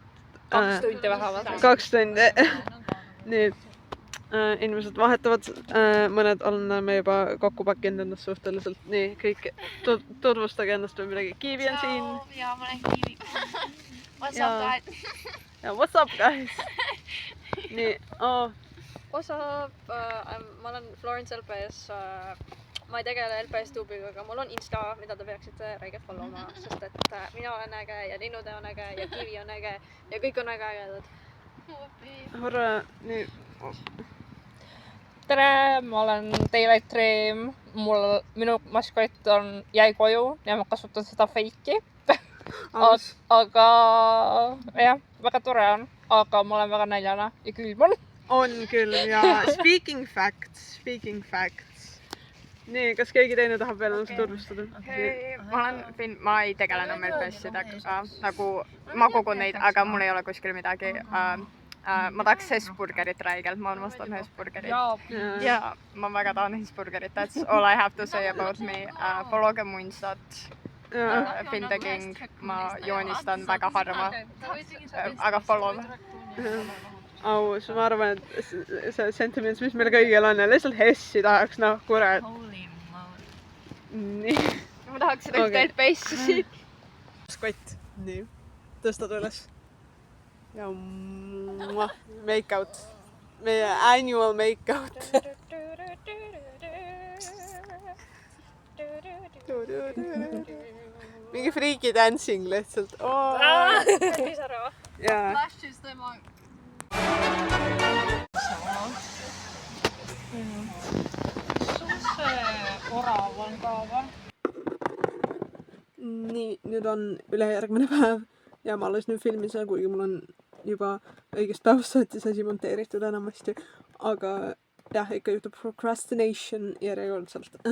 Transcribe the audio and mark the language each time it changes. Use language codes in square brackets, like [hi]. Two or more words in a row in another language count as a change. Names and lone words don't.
[et] 2 tundi vähemalt. 2 tundi. Nii, inimesed vahetavad, mõned oleme juba kokku pakkinud ennast suhteliselt. Nii, kõik tutvustage ennast või midagi. Kiivi on siin. Jaa, ma olen Kiivi. [en] What's up, guys? [et] Ja, [en] what's up, guys? [et] Nii, Ma olen Florence LPS. Ma ei tegele LPS tuubiga, aga mul on Insta, mida te peaksite räigelt followma, sest et mina olen äge ja Linnude on äge ja Kiivi on äge ja kõik on väga ägedad. Hurra, nii. Tere, ma olen Daylight Dream. Minu maskott jäi koju ja ma kasutan seda fake'i. Aga jah, väga tore on, aga ma olen väga näljane ja külm on. On küll ja [en] speaking facts. [et] Nii, kas keegi teine tahab veel ennast tutvustada? Hei, ma olen Finn, ma ei tegele enam LPS-idega, nagu ma kogun neid, aga mul ei ole kuskil midagi. Ma tahaks Hesburgerit räigelt, ma armastan Hesburgerit. Ja ma väga tahan Hesburgerit, [en] that's all I have to say about me. [et] Followge mu Instat, Finn the King, ma joonistan väga harva, aga follow. Aus, ma arvan, et see sentiments, mis meil kõigil on ja lihtsalt Hessi tahaks, noh, kurat. Nii. Ma tahaks seda ühte LPS-i siit. Skott, nii, tõstad üles. Ja [en] make out, meie annual make out. [et] Mingi [en] freaky dancing [et] lihtsalt. Pisara. Jaa. Lashes tema. Sul see orav on ka või? Nii, nüüd on ülejärgmine päev ja ma alles nüüd filmin seda, kuigi mul on juba õigest päevast saati see asi monteeritud enamasti, aga jah, ikka juhtub procrastination järjekordselt.